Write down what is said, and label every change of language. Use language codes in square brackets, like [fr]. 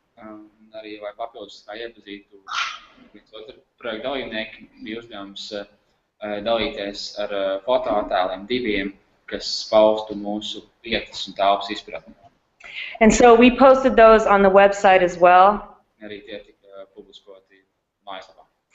[lv] Arī, lai papildus kā iepazītu viens otru projektu dalībnieki, bija uzdevums dalīties ar fotoattēliem 2, kas paustu mūsu vietas un telpas izpratni. [en] And so we posted those on the website as well. [lv] Arī tie tika publiskoti mājaslapā.